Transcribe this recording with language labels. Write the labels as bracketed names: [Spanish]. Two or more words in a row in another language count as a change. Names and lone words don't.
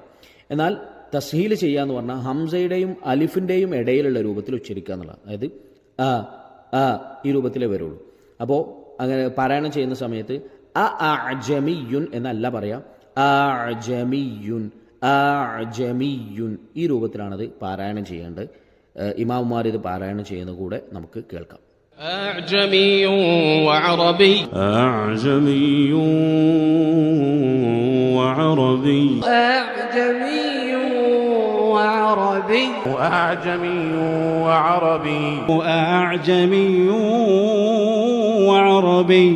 [Malayalam] എന്നാൽ തസ്ഹീൽ ചെയ്യുക എന്ന് പറഞ്ഞാൽ ഹംസയുടെയും അലിഫിൻ്റെയും ഇടയിലുള്ള രൂപത്തിൽ ഉച്ചരിക്കുക എന്നുള്ളത്, അതായത് ഈ രൂപത്തിലേ വരുള്ളൂ. അപ്പോൾ അങ്ങനെ പാരായണം ചെയ്യുന്ന സമയത്ത് അഅജമിയുൻ എന്നല്ല പറയാം, [Arabic] أأعجمي أأعجمي [Malayalam] ഈ രൂപത്തിലാണത് പാരായണം ചെയ്യേണ്ടത്. ഇമാമുമാർ ഇത് പാരായണം ചെയ്യുന്ന കൂടെ നമുക്ക് കേൾക്കാം. [Arabic] أعجمي وعربي أعجمي وعربي أعجمي وعربي أعجمي وعربي أعجمي وعربي